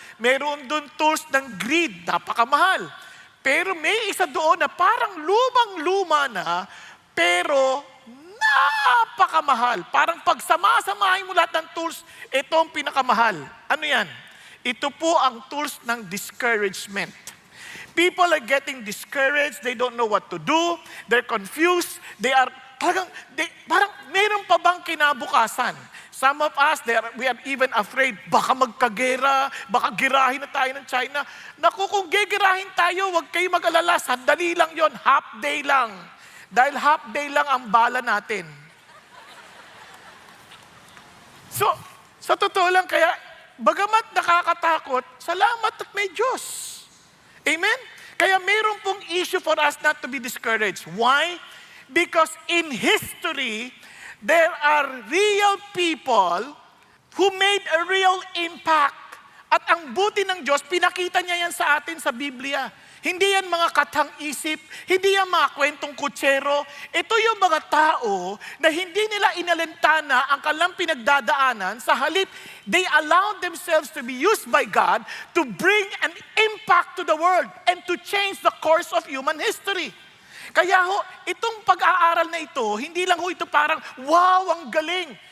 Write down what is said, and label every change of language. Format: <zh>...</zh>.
<tl>Mayroon dun tools ng greed, napakamahal. Pero may isa doon na parang lumang-luma na, pero napakamahal. Parang pagsama-samahin mo lahat ng tools, ito ang pinakamahal. Ano yan? Ito po ang tools ng discouragement.</tl> <en>People are getting discouraged, they don't know what to do, they're confused,</en> <tl>parang meron pa bang kinabukasan?</tl> <en>Some of us, we are even afraid,</en> <tl>baka magkagera, baka girahin na tayo ng China. Naku, kung gigirahin tayo, huwag kayo mag-alala, sandali lang yon, half day lang. Dahil half day lang ang bala natin. So, sa totoo lang, kaya, bagamat nakakatakot, salamat at may Diyos. Amen? Kaya mayroon pong</tl> <en>issue for us not to be discouraged. Why? Because in history, there are real people who made a real impact.</en> <tl>At ang buti ng Diyos, pinakita niya yan sa atin sa Biblia. Hindi yan mga katang-isip, hindi yan mga kwentong kutsero. Ito yung mga tao na hindi nila inalintana ang kanilang pinagdadaanan. Sa halip,</tl> <en>they allowed themselves to be used by God to bring an impact to the world and to change the course of human history.</en> <tl>Kaya itong pag-aaral na ito, hindi lang ito parang, wow, ang galing.</tl>